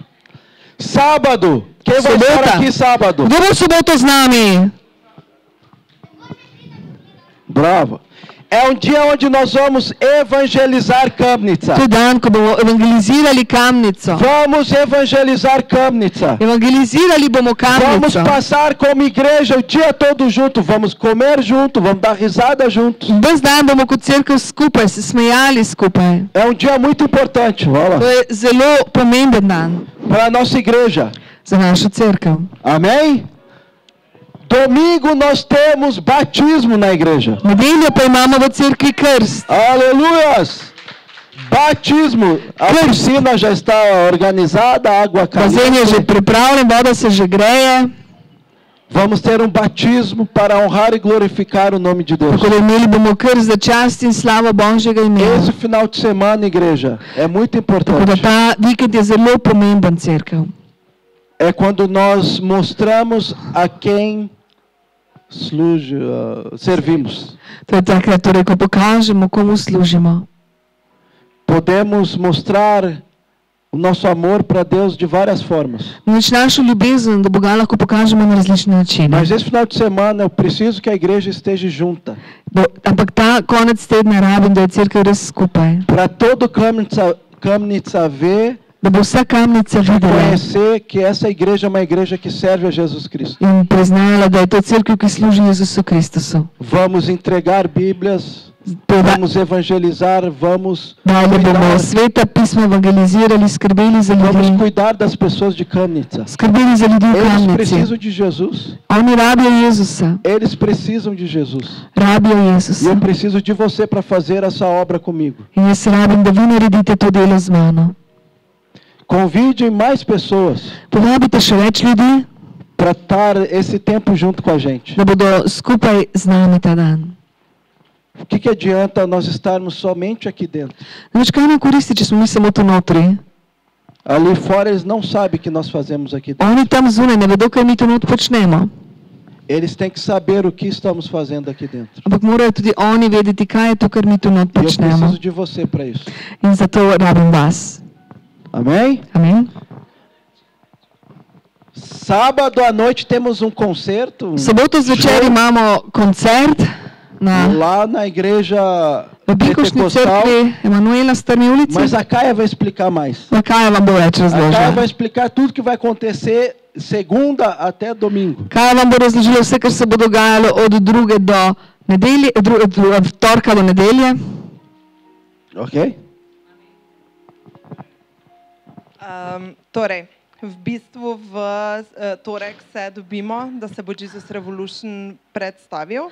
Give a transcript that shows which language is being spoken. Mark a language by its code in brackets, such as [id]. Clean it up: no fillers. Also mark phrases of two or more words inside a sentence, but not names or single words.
[pt] Sábado. Quem vai estar [sl] Subota. [pt] aqui sábado? [sl] Kdo bo v soboto z nami? [pt] Bravo. É um dia onde nós vamos evangelizar Kamnica. [sl] To je dan, ko bomo evangelizirali Kamnico. [pt] Vamos evangelizar Kamnica. [sl] Evangelizirali bomo [pt] Vamos [sl] Kamnico. [pt] passar como igreja o dia todo junto. Vamos comer junto. Vamos dar risada juntos. [sl] Ves dan bomo kot cerkev skupaj, se smejali skupaj. [pt] É um dia muito importante. Olha [sl] To [pt] lá. [sl] je zelo pomemben dan [pt] Para a nossa igreja. [sl] za našo cerkev. [pt] Amém? Domingo nós temos batismo na igreja. [sl] Nedeljo pa imamo v cerkvi krst. [pt] Aleluias! Batismo. A piscina já está organizada, a água [sl] Bazen je že [pt] caliente. [sl] pripravljen, voda se že greje. [pt] Vamos ter um batismo para honrar e glorificar o nome de Deus. [sl] Tako da imeli bomo krst za čast in slavo Božjega imena. [pt] Esse final de semana, igreja, é muito [sl] Tako da [pt] importante. [sl] ta vikend je zelo pomemben cerkev. [pt] É quando nós mostramos a quem servimos. [sl] To je takrat, torej, ko pokažemo, komu služimo. [pt] Podemos mostrar o nosso amor para Deus de várias formas. [sl] Nič našo ljubezen do Boga lahko pokažemo na različne načine. [pt] Mas esse final de semana eu preciso que a igreja esteja junta. [sl] Ampak ta konec tedna rabim, da je cerkev res skupaj. [pt] Para todo Kamnica ver [sl] Da bo vsa Kamnica videla [pt] conhecer que essa igreja é uma igreja que serve a Jesus Cristo. [sl] in priznala, da je to cerkev, ki služi Jezusu Kristusu. [pt] Vamos entregar Bíblias, vamos evangelizar, vamos [sl] Dalje bomo [pt] cuidar, [sl] sveta pisma evangelizirali, skrbeli za [pt] vamos [sl] ljudi. [pt] cuidar das pessoas de Kamnica. [sl] Skrbeli za ljudi v [pt] Eles [sl] Kamnici. [pt] precisam de Jesus. [sl] Oni rabijo Jezusa. [pt] Eles precisam de Jesus. [sl] Rabijo [pt] E [sl] Jezusa. [pt] eu preciso de você para fazer essa obra comigo. [sl] In jaz rabim, da vi naredite to delo z mano. [pt] Convide mais pessoas [sl] Povabite še več ljudi, [pt] para estar esse tempo junto com a gente. [sl] da bodo skupaj z nami ta dan. [pt] O que adianta nós estarmos somente aqui dentro? [sl] Namreč kaj nam koristi, če smo mi samo tu notri? [pt] Ali fora eles não sabem o que nós fazemos aqui dentro. [sl] Oni tam zunaj ne vedo, kaj mi tu not počnemo. [pt] Eles têm que saber o que estamos fazendo aqui dentro. [sl] Ampak morajo tudi oni vedeti, kaj je to, kar mi tu not [pt] E eu [sl] počnemo. [pt] preciso de você para isso. [sl] In zato rabim vas. [pt] Amém? [sl] Amen. [pt] Sábado à noite temos um concerto [sl] V soboto zvečer imamo koncert [pt] lá na igreja [sl] v Binkošni [pt] pentecostal. [sl] cerkvi Emanuela Strmi ulici. [pt] Mas a Caia vai explicar mais. [sl] Pa Kaja vam bo več [pt] A Caia vai [sl] razložila. [pt] explicar tudo que vai acontecer segunda até domingo. [sl] Kaja vam bo razložila vse, kar se bo dogajalo od druge do nedelje, od torka do nedelje. [pt] Ok? [sl] Torej, v bistvu v torek se dobimo, da se bo Jesus Revolution predstavil.